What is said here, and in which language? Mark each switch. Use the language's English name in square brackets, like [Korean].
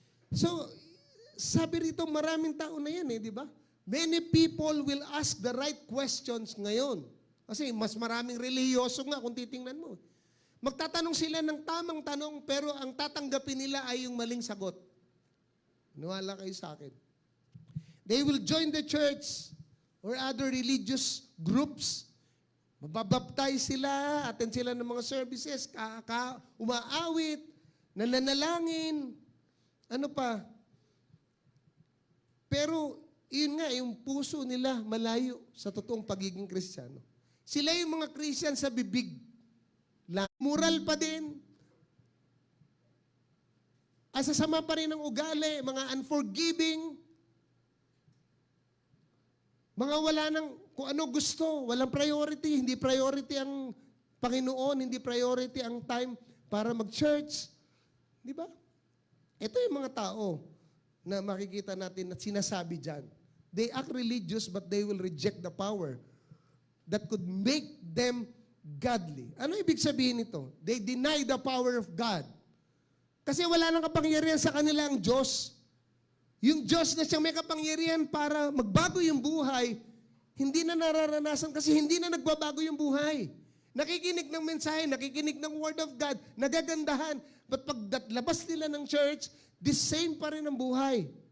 [Filipino] So, sabi rito, maraming tao na yan di ba? [English] Many people will ask the right questions ngayon. [Filipino] Kasi mas maraming relihiyoso nga kung titingnan mo. Magtatanong sila ng tamang tanong pero ang tatanggapin nila ay yung maling sagot. Niwala kayo sa akin. [English] They will join the church or other religious groups. [Filipino] Mababaptize sila, attend sila ng mga services, umaawit, nananalangin, ano pa. Pero yun nga, yung puso nila malayo sa totoong pagiging Kristiyano. Sila yung mga Christian sa bibig. Moral pa din. Asasama pa rin ang ugali, mga unforgiving, mga wala nang kung ano gusto, walang priority, hindi priority ang Panginoon, hindi priority ang time para mag-church. Di ba? Ito yung mga tao na makikita natin at sinasabi dyan. [English] They act religious but they will reject the power that could make them godly. [Filipino] Ano ibig sabihin nito? [English] They deny the power of God. [Filipino] Kasi wala nang kapangyarihan sa kanila ang Diyos. Yung Diyos na siyang may kapangyarihan para magbago yung buhay, hindi na nararanasan kasi hindi na nagbabago yung buhay. Nakikinig ng mensahe, nakikinig ng Word of God, nagagandahan. But pag labas nila ng church, the same pa rin ang buhay.